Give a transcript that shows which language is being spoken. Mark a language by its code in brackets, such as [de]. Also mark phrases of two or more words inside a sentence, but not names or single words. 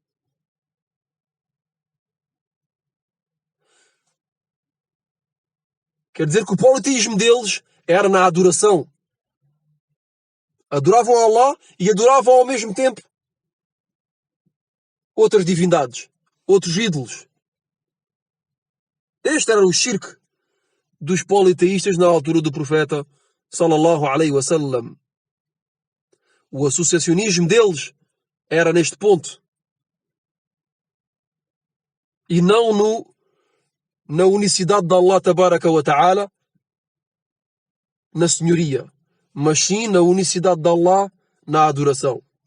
[pt] Quer dizer que o politeísmo deles era na adoração. Adoravam Allah e adoravam ao mesmo tempo outras divindades, outros ídolos. Este era o shirk dos politeístas na altura do profeta [ar] صلى الله عليه وسلم. [pt] O associacionismo deles era neste ponto. E não na unicidade de [ar] الله تبارك وتعالى, [pt] na senhoria, mas sim na unicidade de Allah na adoração.